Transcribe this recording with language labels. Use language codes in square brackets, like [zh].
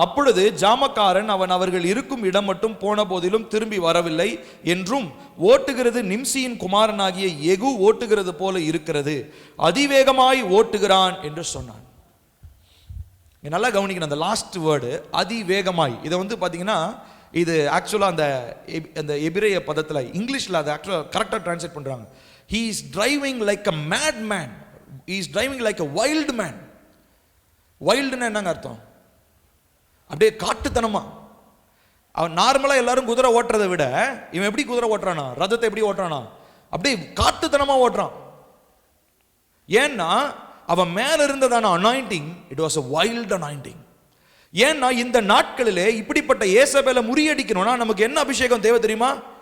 [ta] அப்பொழுது ஜாமக்காரன் அவன் அவர்கள் இருக்கும் இடம் மட்டும் போன போதிலும் திரும்பி வரவில்லை என்றும், ஓட்டுகிறது நிம்சியின் குமாரனாகிய யெகூ ஓட்டுகிறது போல இருக்கிறது, அதிவேகமாய் ஓட்டுகிறான் என்று சொன்னான். நல்லா கவனிக்கணும் அந்த லாஸ்ட் வேர்டு, அதிவேகமாய். இதை வந்து பாத்தீங்கன்னா, இது ஆக்சுவலா அந்த எபிரேய பதத்துல இங்கிலீஷ்ல அதை ஆக்சுவலா கரெக்டா டிரான்ஸ்லேட் பண்றாங்க. [en] he is driving like a mad man, he is driving like a wild man. [ta] வைல்டுன்னா என்னங்க அர்த்தம்? அப்படியே காட்டுத்தனமா. அவன் நார்மலா எல்லாரும் குதிரை ஓட்டுறதை விட இவன் எப்படி குதிரை ஓட்டுறானா? ரதத்தை எப்படி ஓட்டுறானா? அப்படியே காட்டுத்தனமா ஓட்டுறான். ஏன்னா அவன் மேல இருந்ததான anointing, [en] It was a wild anointing. [ta] ஏன்னா இந்த நாட்களிலே இப்படிப்பட்ட யேசபேலை முறியடிக்கணும்னா நமக்கு என்ன அபிஷேகம் தேவை தெரியுமா?